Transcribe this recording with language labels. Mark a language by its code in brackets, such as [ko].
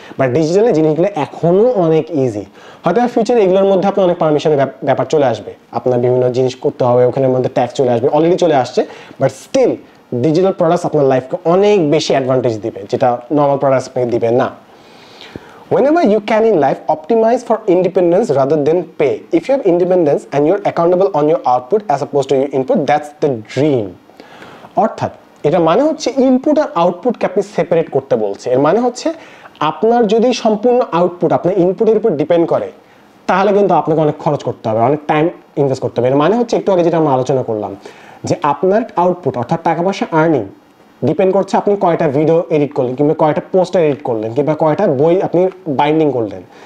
[bn] But ডিজিটালে জিনিসগুলো এখনও অনেক ইজি। হয়তো ফিউচারে এগুলোর মধ্যে আপনার অনেক পারমিশনের ব্যাপার চলে আসবে, আপনার বিভিন্ন জিনিস করতে হবে, ওখানের মধ্যে ট্যাক্স চলে আসবে, অলরেডি চলে আসছে। বাট স্টিল ডিজিটাল প্রোডাক্টস আপনার লাইফকে অনেক বেশি অ্যাডভান্টেজ দিবে, যেটা নর্মাল প্রোডাক্টস আপনাকে দিবে না। [en] Whenever you can in life, optimize for independence rather than pay. If you have independence and you're accountable on your output as opposed to your input, that's the dream. [bn] অর্থাৎ এটা মানে হচ্ছে input আর আউটপুটকে আপনি separate করতে বলছে। এর মানে হচ্ছে আপনার যদি সম্পূর্ণ আউটপুট আপনার ইনপুটের উপর ডিপেন্ড করে, তাহলে কিন্তু আপনাকে অনেক খরচ করতে হবে, অনেক টাইম ইনভেস্ট করতে হবে। এর মানে হচ্ছে একটু আগে যেটা আমরা আলোচনা করলাম, যে আপনার আউটপুট অর্থাৎ টাকা পয়সা আর্নিং ডিপেন্ড করছে আপনি কয়টা ভিডিও এডিট করলেন, কিংবা কয়টা পোস্টার এডিট করলেন, কিংবা কয়টা বই আপনি বাইন্ডিং করলেন।